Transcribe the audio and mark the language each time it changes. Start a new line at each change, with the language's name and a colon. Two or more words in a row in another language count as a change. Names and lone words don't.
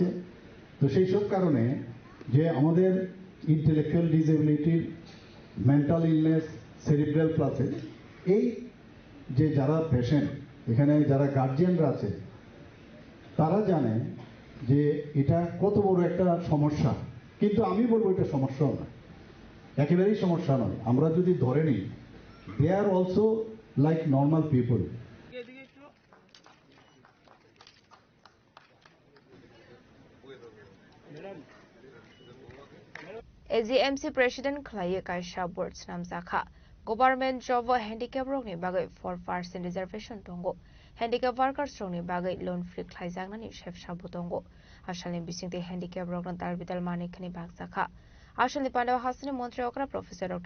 Bangla: তো সেই সব কারণে যে আমাদের
English: intellectual disability-r, mental illness, cerebral palsy-e
Bangla: এই যে যারা পেশেন্ট, এখানে যারা গার্জিয়ানরা আছে, তারা জানে যে এটা কত বড় একটা সমস্যা। কিন্তু আমি বলবো এটা সমস্যাও নয়, একেবারেই সমস্যা নয়। আমরা যদি ধরে নিই
English: they are also like normal people.
Kok Borok: AGMC President Khlai Kaisha Boards Namzakha
English: Government Job Handicap
Kok Borok: Rokni Bagai 4% Reservation Tongo
English: Handicap Workers
Kok Borok: Rokni Bagai
English: Loan Free
Kok Borok: Khlai Jagnani Chef Shabu Tongo Ashalin Bisingti Handicap Rokni Tarbital Manikani Bagzakha Ashali Pandaw Hasani Montri Okra
English: Professor Dr.